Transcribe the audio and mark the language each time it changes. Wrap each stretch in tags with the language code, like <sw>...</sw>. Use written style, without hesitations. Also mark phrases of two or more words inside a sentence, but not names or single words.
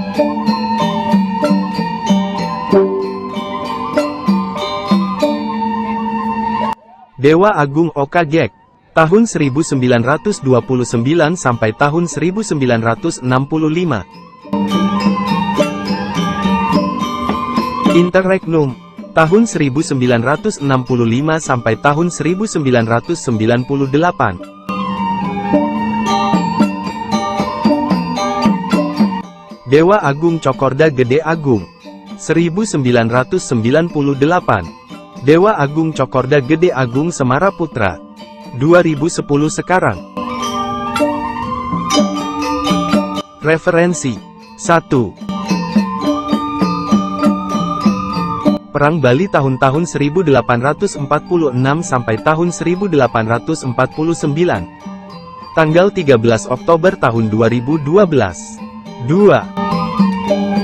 <id>Dewa Agung Oka Gek, tahun 1929 sampai tahun 1965. Interregnum, tahun 1965 sampai tahun 1998. Dewa Agung Cokorda Gede Agung, 1998. Dewa Agung Cokorda Gede Agung Semara Putra, 2010 sekarang. Referensi 1. Perang Bali tahun-tahun 1846 sampai tahun 1849. Tanggal 13 Oktober tahun 2012. 2.</id>